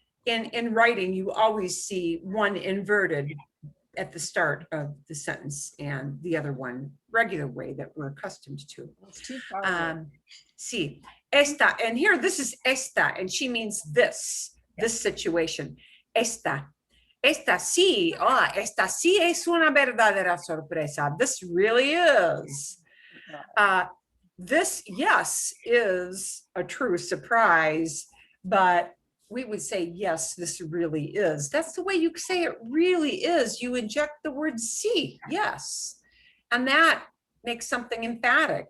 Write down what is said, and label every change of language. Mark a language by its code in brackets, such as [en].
[en] In writing, you always see one inverted at the start of the sentence and the other one regular way that we're accustomed to. [es] Sí, esta, [en] and here this is esta, and she means this situation. [es] Esta sí, esta sí es una verdadera sorpresa. [en] This really is. This, yes, is a true surprise, but we would say, yes, this really is. That's the way you say it really is. You inject the word sí, yes. And that makes something emphatic.